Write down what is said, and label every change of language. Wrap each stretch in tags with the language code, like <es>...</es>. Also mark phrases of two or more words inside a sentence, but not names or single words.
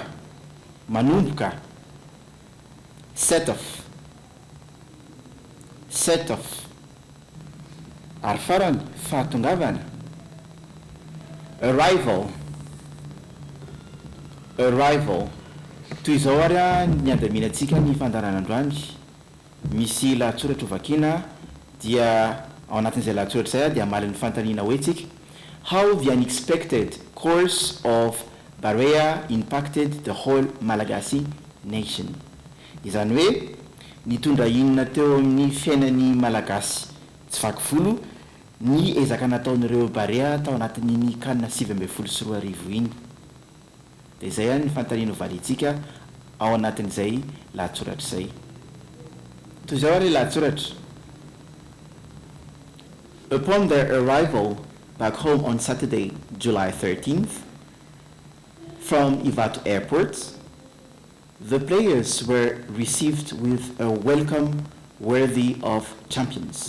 <mg>manomboka set</mg> <en>set off.</en> <mg>Ary farany fahatongavana arrival toy izao ary a ny andaminantsika ny fandaranandroany misy lahatsoratra hovakiana dia ao anatin'izay lahatsoratra zay a dia amalin'ny fantaniana hoe tsika</mg> <en>how the unexpected course of Barea impacted the whole Malagasy nation.</en> <mg>Izany hoe nitondra inona teo amin'ny fiainan'ny Malagasy tsy vaky volo ny ezaka nataon'ireo Barea tao anatin'iny kanina 724 iny. Dia izay ny fantaniana hovalintsika ao anatin'izay lahatsoratra izay. Toy izao ary lahatsoratra.</mg> <en>Upon their arrival back home on Saturday, July 13th, from Ivato Airport, the players were received with a welcome worthy of champions.</en>